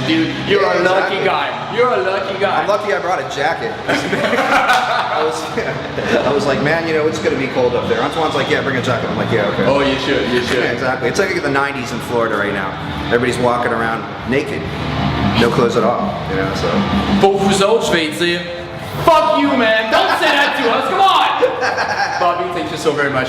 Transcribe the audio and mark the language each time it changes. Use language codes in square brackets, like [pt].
[en] Dude, you're a lucky guy. You're a lucky guy. I'm lucky I brought a jacket. I was like, man, you know, it's gonna be cold up there. Antoine's like, yeah, bring a jacket. I'm like, yeah, okay. Oh, you should. Yeah, exactly. It's like the 90s in Florida right now. Everybody's walking around naked. No clothes at all, you know, so. [fr] Pour vous autres, je vais dire, [en] fuck you, man. Don't say that to us. Come on. Bobby, thank you so very much.